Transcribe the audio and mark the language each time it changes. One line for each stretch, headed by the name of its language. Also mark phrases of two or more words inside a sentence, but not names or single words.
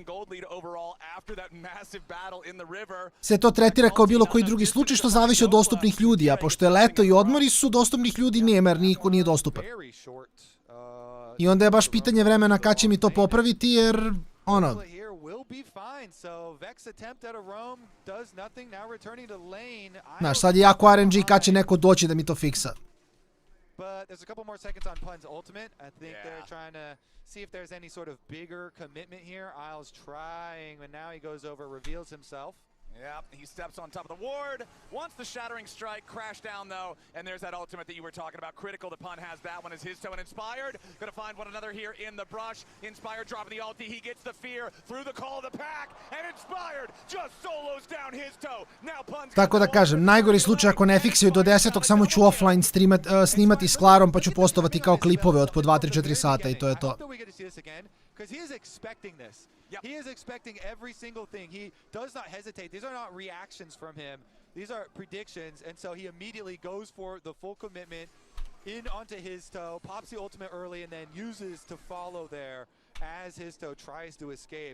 Serbian: se to tretira kao bilo koji drugi slučaj, što zavisi od dostupnih ljudi, a pošto je leto i odmori su, dostupnih ljudi nema, jer niko nije dostupan. I onda je baš pitanje vremena kad će mi to popraviti, jer... ono... Znaš, sad je jako RNG kad će neko doći da mi to fiksa.
English: But there's a couple more seconds on Pun's ultimate. I think they're trying to see if there's any sort of bigger commitment here. Isles trying, but now he goes over, reveals himself. Yep, he steps on top of the ward, wants the shattering strike, crash down though, and there's that ultimate that you were talking about. Critical, the Pun has that one as his toe, and Inspired gonna find one another here in the brush. Inspired dropping the ulti, he gets the fear through the call of the pack, and Inspired just solos down his toe. Now Pun's...
Serbian: Tako da kažem, najgori slučaj ako ne fiksaju do 10. samo ću offline snimati s Klarom, pa ću postovati kao klipove od po 2-3-4 sata i to je to.
English: Because he is expecting this. He is expecting every single thing. He does not hesitate. These are not reactions from him. These are predictions, and so he immediately goes for the full commitment in onto his toe, pops the ultimate early, and then uses to follow there as his toe tries to escape.